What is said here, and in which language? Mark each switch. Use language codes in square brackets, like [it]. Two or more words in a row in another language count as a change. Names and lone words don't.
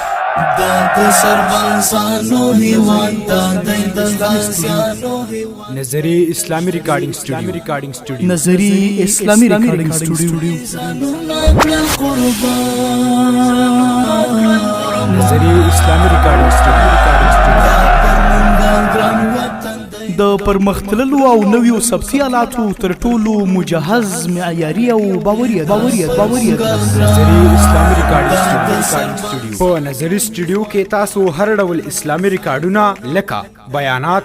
[ps] नजरी इस्लामी रिकॉर्डिंग स्टूडियो नजरी इस्लामी रिकॉर्डिंग स्टूडियो नजरी इस्लामी रिकॉर्डिंग स्टूडियो د پرمختللو او نویو سبسي آلاتو تر ټولو مجهز معیاري او باوري نظری اسلامي ریکارډینګ سټوډیو په نظری سټوډیو کې تاسو هر ډول اسلامي ریکارډونه لکه بیانات،